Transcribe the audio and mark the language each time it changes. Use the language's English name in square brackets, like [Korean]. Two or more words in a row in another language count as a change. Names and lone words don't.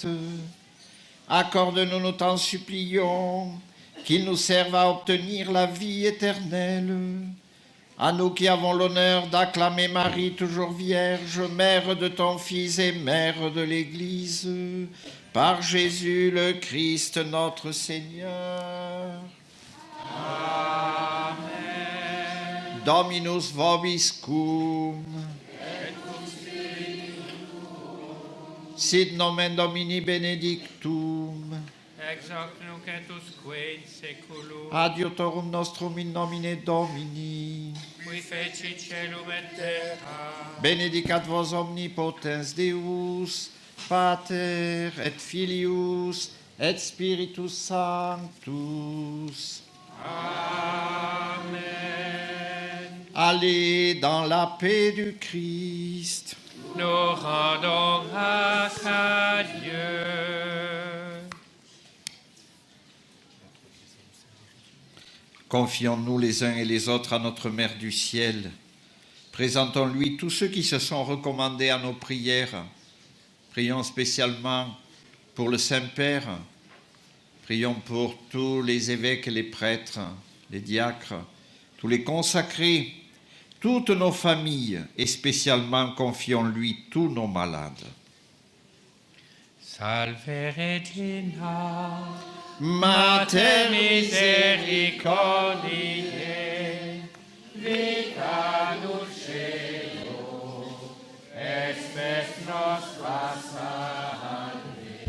[French] Accorde-nous, nous t'en supplions, qu'ils nous servent à obtenir la vie éternelle. À nous qui avons l'honneur d'acclamer Marie, toujours Vierge, mère de ton Fils et mère de l'Église, par Jésus le Christ notre Seigneur. Amen. [Latin] Dominus vobiscum. Sit nomen Domini benedictum. Ex hoc nunc et usque in seculum. Adiutorum nostrum in nomine Domini. Qui feci celum et terra. Benedicat vos omnipotens Deus, Pater et Filius et Spiritus Sanctus. Amen. [French] Allez dans la paix du Christ. Nous rendons grâce à Dieu. Confions-nous les uns et les autres à notre Mère du ciel. Présentons-lui tous ceux qui se sont recommandés à nos prières. Prions spécialement pour le Saint-Père. Prions pour tous les évêques et les prêtres, les diacres, tous les consacrés, toutes nos familles, et spécialement confions-lui tous nos malades. [Latin] Salve Regina, Mater misericordiae, vita dulcedo, espes nostra salve.